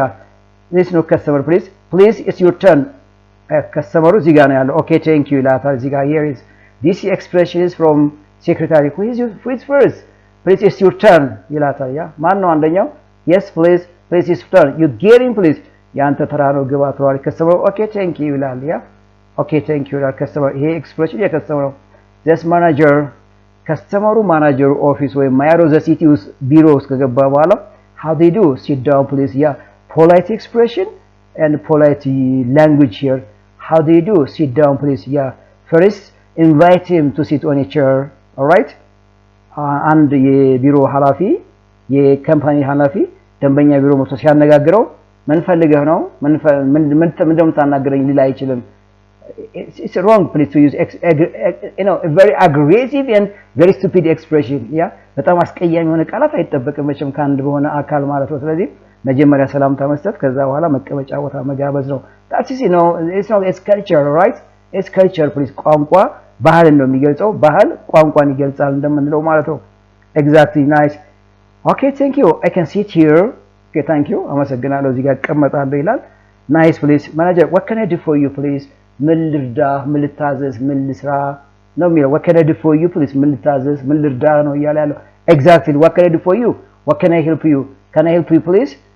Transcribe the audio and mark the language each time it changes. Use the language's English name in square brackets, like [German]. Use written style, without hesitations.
[English] Yeah, this no customer, please. Please, it's your turn. Customer [Amharic] እዚህ ጋር ነው ያለው። [English] Okay, thank you [Amharic] ይላታል። እዚህ ጋር [English] here is this expression is from secretary. Who is first? Please, it's your turn [Amharic] ይላታል። ያ ማን ነው አንደኛው? [English] Yes, please. Please, it's your turn. You get in, please. [Amharic] ያንተ ተራ ነው ግባ ትሏል። customer [English] okay, thank you [Amharic] ይላል። ያ okay, thank you ይላል customer። ይሄ expression የcustomer ነው። this manager customer manager office ወይ ማያሮ ዘ ሲቲ ውስጥ ቢሮ ውስጥ ከገባ በኋላ [English] how they do sit down, please. Yeah, polite expression and polite language here. How do you do? Sit down, please. Yeah. First, invite him to sit on a chair. All right? [Amharic] And የቢሮ ኃላፊ የካምፓኒ ኃላፊ ደንበኛ ቢሮ መጥቶ ሲያነጋግረው ምን ፈልገህ ነው? ምን እንደምታናገረኝ ሊል አይችልም። [English] It's wrong, please, to use a very aggressive and very stupid expression. [Amharic] Yeah? በጣም አስቀያሚ የሆነ ቃላት አይጠበቅም መቼም ካንድ በሆነ አካል ማለት ነው። ስለዚህ መጀመሪያ ሰላምታ መስጠት ከዛ በኋላ መቀመጫ ቦታ መጋበዝ ነው [English] that's is you know it's culture right it's culture please [Amharic] ቋንቋ ባህልን ነው የሚገልጸው ባህል ቋንቋን ይገልጻል እንደምንለው ማለት ነው [English] exactly nice okay thank you I can sit here okay thank you [Amharic] አመሰግናለሁ እዚህ ጋር እቀመጣለሁ ይላል [English] nice please manager what can I do for you please [Amharic] ምን ልርዳ ምን ልታዘዝ ምን ልስራ ነው የሚለው [English] what can I do for you please [Amharic] ምን ልታዘዝ ምን ልርዳ ነው እያለ ያለው [English] exactly what can I do for you what can I help you can I help you please